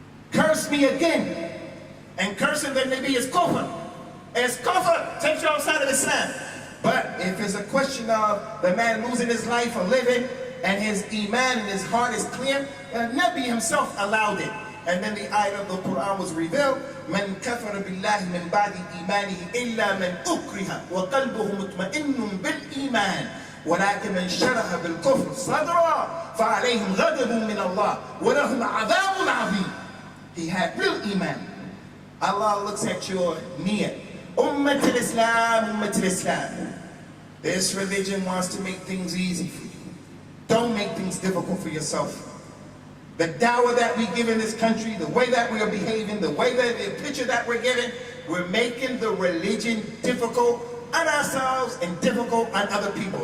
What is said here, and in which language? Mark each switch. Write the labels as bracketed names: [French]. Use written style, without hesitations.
[English] Curse me again. And cursing the Nabi is kufr. It's kufr, takes you outside of Islam. But if it's a question of the man losing his life or living, and his iman and his heart is clear, the Nabi himself allowed it. And then the ayat of the Quran was revealed, [Arabic] من كفر بالله من بعد إيمانه إلا من أكره وقلبه مطمئن بالإيمان ولكن من شرح بالكفر صدرا فعليهم غضب من الله ولهم عذاب عظيم. [English] He had real iman. Allah looks at your niyat. Ummat al-Islam, Ummat al-Islam. This religion wants to make things easy for you. Don't make things difficult for yourself. The dawah that we give in this country, the way that we are behaving, the way that the picture that we're giving, we're making the religion difficult on ourselves and difficult on other people.